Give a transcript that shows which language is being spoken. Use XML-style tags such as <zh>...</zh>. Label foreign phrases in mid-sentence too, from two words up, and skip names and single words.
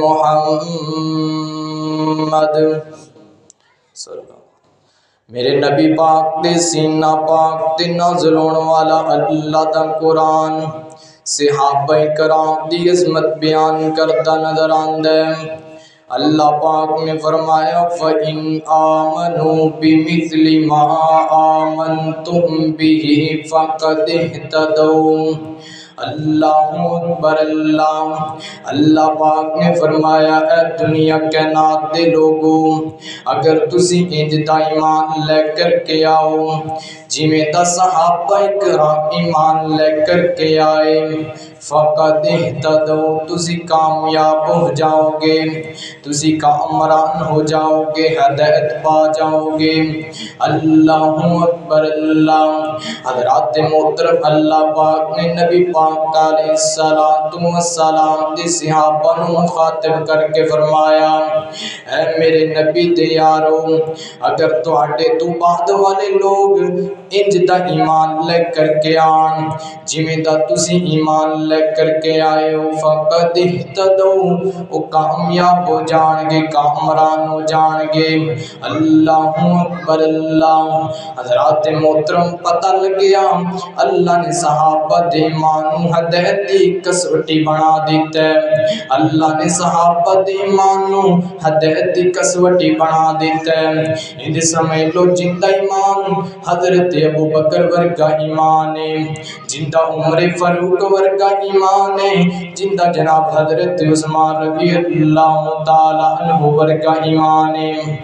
<pa>محمد میرے نبی پاک دے سینہ پاک دے نازل ہون والا اللہ دا قرآن صحابہ کرام دی عظمت بیان کرتا نظر آندا ہے اللہ پاک نے فرمایا</pa> <ar>فَإِنْ آمَنُوا بِمِثْلِ مَا آمَنْتُمْ بِهِ فَقَدِ اهْتَدَوْا اللہ اکبر</ar> <pa>اللہ پاک نے فرمایا اے دنیا کائنات دے لوگوں اگر تسی انج دا ایمان لے کر کے آؤ جویں دا صحابہ کرام ایمان لے کر کے آئے</pa> <ar>فقط اہتدوا</ar> <pa>تسی کامیاب ہو جاؤ گے تسی کامران ہو جاؤ گے ہدایت پا جاؤ گے</pa> <ar>اللہ اکبر</ar> <pa>اللہ حضرات محترم اللہ پاک نے نبی پاک علیہ السلام دے صحابہ نو مخاطب کر کے فرمایا اے میرے نبی دے یارو اگر تواڈے تو بعد والے لوگ انج دا ایمان لے کر کے آن جویں دا تسی ایمان لے کر کے آئے ہو</pa> <ar>فقط اہتدوا</ar> <pa>او کامیاب ہو جان گے کامران ہو جان گے</pa> <ar>اللہ اکبر</ar> <pa>اللہ حضرات محترم پتہ لگیا اللہ نے صحابہ دے ایمان ہدایت دی کسوٹی بنا دیتا ہے اللہ نے صحابہ دے ایمان ہدایت دی کسوٹی بنا دیتا ہے ان سمجھ لو جندہ ایمان حضرت ابو بکر ورگا ایمان ہے جندہ عمر فاروق ورگا ایمان ہے جندہ جناب حضرت عثمان</pa> <ar>رضی اللہ تعالی عنہ</ar> <pa>ورگا ایمان ہے</pa>